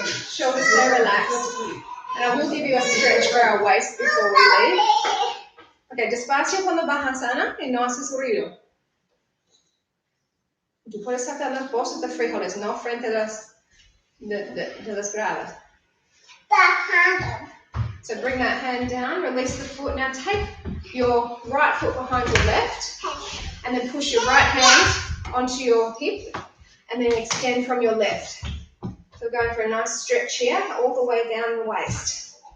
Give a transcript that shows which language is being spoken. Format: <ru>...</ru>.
<en>Shoulders stay relaxed. And I will give you a stretch for our waist before we leave.</en> <es>Okay, despacio cuando bajas, Ana, y no haces ruido. Tú puedes sacar las bolsas de frijoles, no frente a las gradas.</es> <en>So bring that hand down, release the foot. Now take your right foot behind your left, and then push your right hand onto your hip, and then extend from your left. So we're going for a nice stretch here, all the way down the waist.</en>